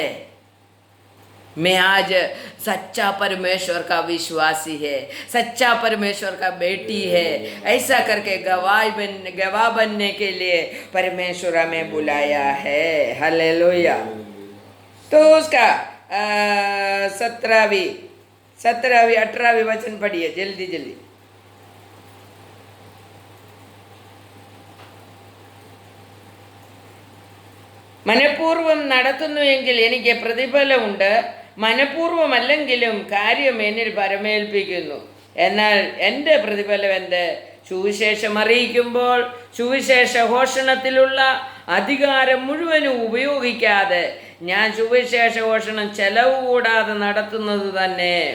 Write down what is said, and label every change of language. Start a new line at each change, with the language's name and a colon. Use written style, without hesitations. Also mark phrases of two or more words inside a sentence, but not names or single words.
Hindi: मैं आज सच्चा परमेश्वर का विश्वासी है, सच्चा परमेश्वर का बेटी है, ऐसा करके गवाह बनने के लिए परमेश्वर हमें बुलाया है। हालेलुया। तो उसका 17वीं 18वीं वचन पढ़िए जल्दी जल्दी।
Malayalam: മനഃപൂർവ്വം നടത്തുന്നുവെങ്കിൽ എനിക്ക് പ്രതിഫലമുണ്ട്, മനഃപൂർവ്വമല്ലെങ്കിലും കാര്യം എന്നിൽ പരമേൽപ്പിക്കുന്നു. എന്നാൽ എൻ്റെ പ്രതിഫലം എൻ്റെ സുവിശേഷം അറിയിക്കുമ്പോൾ സുവിശേഷ ഘോഷണത്തിലുള്ള അധികാരം മുഴുവനും ഉപയോഗിക്കാതെ ഞാൻ സുവിശേഷ ഘോഷണം ചെലവ് കൂടാതെ നടത്തുന്നത് തന്നെ.